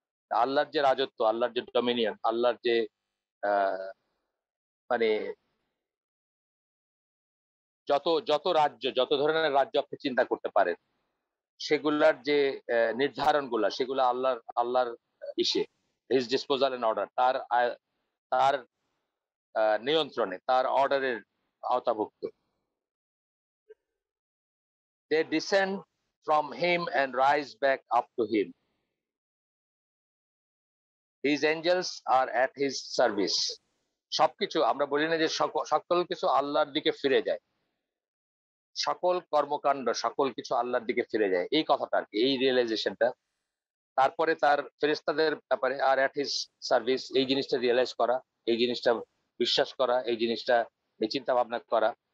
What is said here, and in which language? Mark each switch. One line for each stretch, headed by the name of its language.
Bangla: আল্লাহর যে রাজত্ব, আল্লাহর যে ডমিনিয়ন, আল্লাহর যে আহ, মানে যত যত রাজ্য, যত ধরনের রাজ্য আপনি চিন্তা করতে পারেন, সেগুলার যে নির্ধারণ গুলা, সেগুলো আল্লাহর ইসে, হিজ ডিসপোজাল এন্ড অর্ডার, তার নিয়ন্ত্রণে, তার অর্ডারের আওতাভুক্ত।
English: They descend from him and rise back up to him. His angels are at his service.
Bangla: সবকিছু আমরা বলি না যে সকল কিছু আল্লাহর দিকে ফিরে যায়, সকল কর্মকাণ্ড সকল কিছু আল্লাহর দিকে ফিরে যায়, এই কথাটা আর কি, এই রিয়েলাইজেশনটা। তারপরে তার ফেরেশতাদের ব্যাপারে আর অ্যাট হিজ সার্ভিস, এই জিনিসটা রিয়েলাইজ করা, এই জিনিসটা বিশ্বাস করা, এই জিনিসটা এই চিন্তা ভাবনা করা।